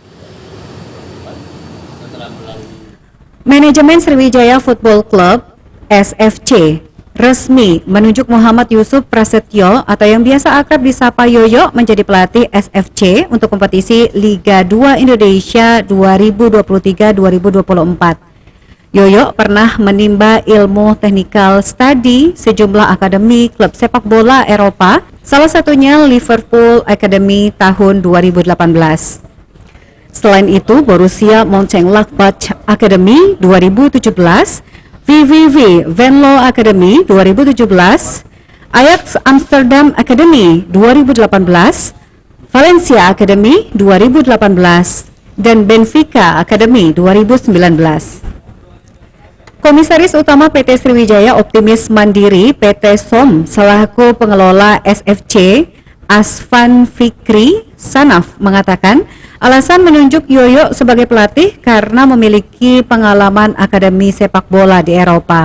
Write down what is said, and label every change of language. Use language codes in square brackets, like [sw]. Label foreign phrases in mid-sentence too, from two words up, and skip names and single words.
[id] Manajemen Sriwijaya Football Club (SFC) resmi menunjuk Muhammad Yusuf Prasetyo atau yang biasa akrab disapa Yoyo menjadi pelatih SFC untuk kompetisi Liga 2 Indonesia 2023-2024. Yoyo pernah menimba ilmu [en] technical study [id] sejumlah akademi klub sepak bola Eropa, salah satunya Liverpool Academy tahun 2018. Selain itu, Borussia Mönchengladbach Academy 2017, VVV Venlo Academy 2017, Ajax Amsterdam Academy 2018, Valencia Academy 2018, dan Benfica Academy 2019. Komisaris Utama PT Sriwijaya Optimis Mandiri PT SOM selaku pengelola SFC Asfan Fikri Sanaf mengatakan alasan menunjuk Yoyo sebagai pelatih karena memiliki pengalaman akademi sepak bola di Eropa.